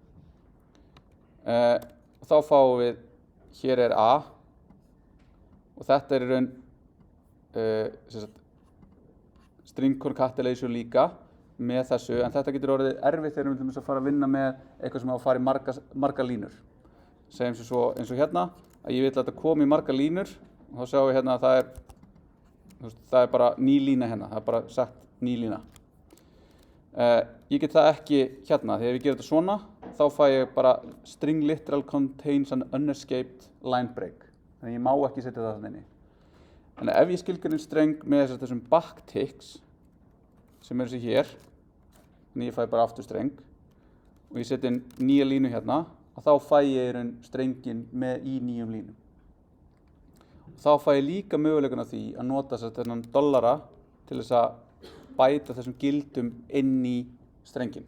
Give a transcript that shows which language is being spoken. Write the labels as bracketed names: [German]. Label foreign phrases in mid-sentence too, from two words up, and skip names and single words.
[Icelandic] Og þá fáum við, hér er A og þetta er í raun [English] string concatenation [Icelandic] líka með þessu, en þetta getur orðið erfitt þegar við viljum að fara að vinna með eitthvað sem á að fara í margar línur. Segjum sem svo eins og hérna, að ég vil að þetta komi í margar línur og þá sjáum við hérna að það er bara ný lína hérna, það er bara sagt ný lína. Ég get það ekki hérna, þegar við gerum þetta svona, þá fæ ég bara [English] string literal contains an unescaped line break. [Icelandic] Þannig ég má ekki setja það þannig. Þannig ef ég skilgreinir streng með þessum backticks, sem eru þessi hér, þannig ég fæ bara aftur streng, og ég setja inn nýja línu hérna, og þá fæ ég strengin í nýjum línum. Og þá fæ ég líka möguleikana því að nota þennan dollara til þess að bæta þessum gildum inn í strengin.